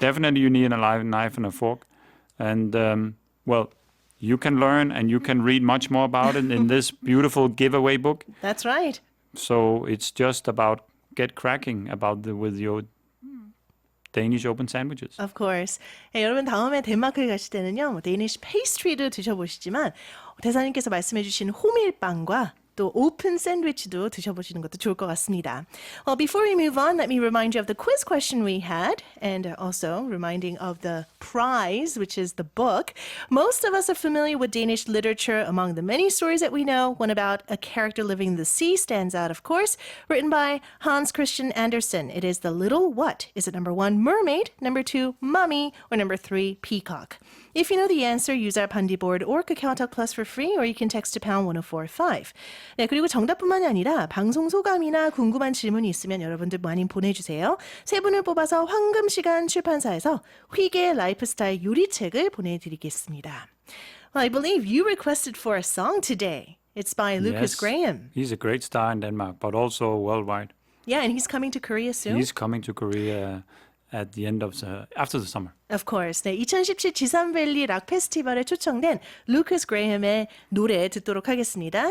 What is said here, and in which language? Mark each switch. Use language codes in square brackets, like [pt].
[en] Definitely you need a knife and a fork. And, you can learn and you can read much more about it in this beautiful giveaway book. That's right. So it's just about get cracking with your Danish open sandwiches. Of course. [ko] 네, 여러분 다음에 덴마크에 가실 때는요, 데니시 페이스트리도 드셔보시지만 대사님께서 말씀해주신 호밀빵과 또 오픈 샌드위치도 드셔보시는 것도 좋을 것 같습니다. [en] Well, before we move on, let me remind you of the quiz question we had, and also reminding of the prize, which is the book. Most of us are familiar with Danish literature. Among the many stories that we know, one about a character living in the sea stands out, of course, written by Hans Christian Andersen. It is The Little What? Is it number 1, mermaid, number 2, mummy, or number 3, peacock? If you know the answer, use our bandi board or KakaoTalk Plus for free, or you can text to pound 1045. [ko] 네, 그리고 정답뿐만이 아니라 방송 소감이나 궁금한 질문이 있으면 여러분들 많이 보내주세요. 세 분을 뽑아서 황금시간 출판사에서 휘게 라이프스타일 요리책을 보내드리겠습니다. [en] Well, I believe you requested for a song today. It's by Lucas Graham. He's a great star in Denmark, but also worldwide. Yeah, and he's coming to Korea soon. He's coming to Korea at the end of after the summer. Of course. [ko] 네, 2017 지산밸리 락 페스티벌에 초청된 루커스 그레이엄의 노래 듣도록 하겠습니다.